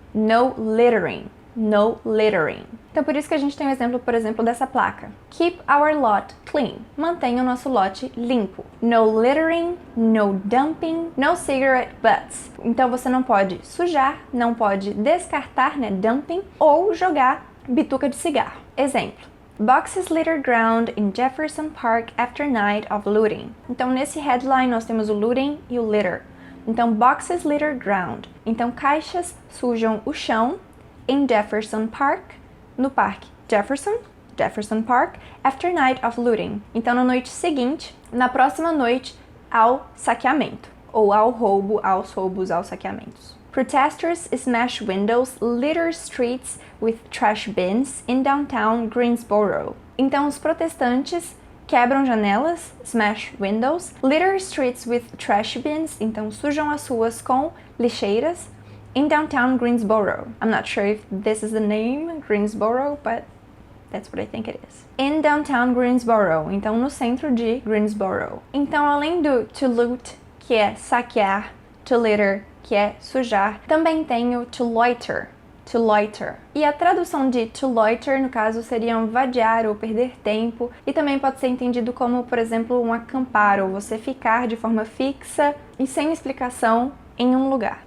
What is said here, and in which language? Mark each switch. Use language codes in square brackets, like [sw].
[en] No littering, no littering. [pt] Então por isso que a gente tem um exemplo, por exemplo, dessa placa. [en] Keep our lot clean. [pt] Mantenha o nosso lote limpo. [en] No littering, no dumping, no cigarette butts. [pt] Então você não pode sujar, não pode descartar, né, dumping, ou jogar bituca de cigarro. Exemplo. [en] Boxes litter ground in Jefferson Park after night of looting. [pt] Então nesse headline nós temos o looting e o litter. Então, [en] boxes litter ground. [pt] Então, caixas sujam o chão em Jefferson Park, no parque Jefferson Park, [en] after night of looting. [pt] Então, na noite seguinte, na próxima noite ao saqueamento, ou ao roubo, aos roubos, aos saqueamentos. [en] Protesters smash windows, litter streets with trash bins in downtown Greensboro. [pt] Então, os protestantes quebram janelas, [en] smash windows, litter streets with trash bins, [pt] então sujam as ruas com lixeiras, [en] in downtown Greensboro. I'm not sure if this is the name, Greensboro, but that's what I think it is. In downtown Greensboro, [pt] então no centro de Greensboro. Então, além do to loot, que é saquear, to litter, que é sujar, também tem o to loiter. To loiter. E a tradução de to loiter, no caso, seria vadiar ou perder tempo, e também pode ser entendido como, por exemplo, um acampar, ou você ficar de forma fixa e sem explicação em um lugar.